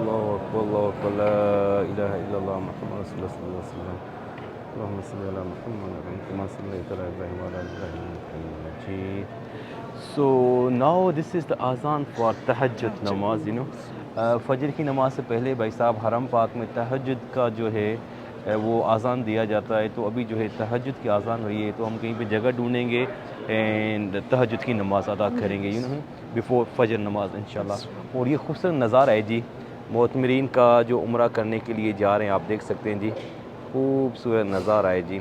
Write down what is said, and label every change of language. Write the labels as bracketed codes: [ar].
[ar] لا إله إلا الله محمد رسول الله صلى الله عليه وسلم. اللهم صل على محمد كما صليت على إبراهيم وعلى آل إبراهيم إنك حميد مجيد. [en] So now this is the azan for tahajjud namaz, you know. [ur] فجر کی نماز سے پہلے بھائی صاحب حرم پاک میں تہجد کا جو ہے وہ اذان دیا جاتا ہے. تو ابھی جو ہے تہجد کی اذان ہوئی ہے, تو ہم کہیں پہ جگہ ڈھونڈیں گے [en] and [ur] تہجد کی نماز ادا کریں گے, [en] you know, before [ur] فجر نماز انشاءاللہ. اور یہ خوبصورت نظارہ ہے جی, معتمرین کا جو عمرہ کرنے کے لیے جا رہے ہیں, آپ دیکھ سکتے ہیں جی, خوبصورت نظارہ ہے جی.